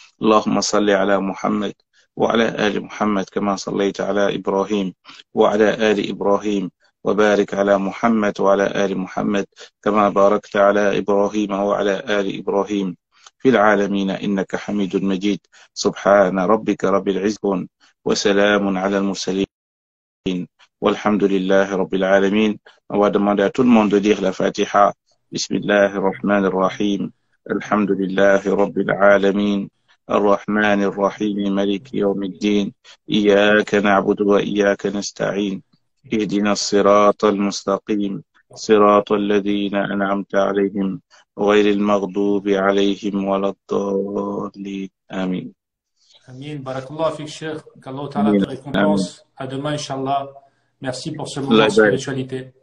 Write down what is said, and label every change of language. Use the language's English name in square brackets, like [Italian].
[Arabic] اللهم صل على محمد وعلى آل محمد كما صليت على إبراهيم وعلى آل إبراهيم وبارك على محمد وعلى آل محمد كما باركت على إبراهيم وعلى آل إبراهيم في العالمين إنك حميد مجيد. سبحان ربك رب العزة وسلام على المرسلين والحمد لله رب العالمين. [French] On va demander à tout le monde de lire la Fatiha. [Arabic] Bismillah ar-Rahman ar-Rahim. Alhamdulillahi Rabbil Alamin. الرحمن الرحيم مالك يوم الدين إياك نعبد وإياك نستعين اهدنا الصراط المستقيم صراط الذين أنعمت عليهم غير المغضوب عليهم ولا الضالين آمين. Amin. Barakallah fik Cheikh. [French] Qu'Allah Ta'ala te récompense. À demain, Inch'Allah. Merci pour ce moment de spiritualité.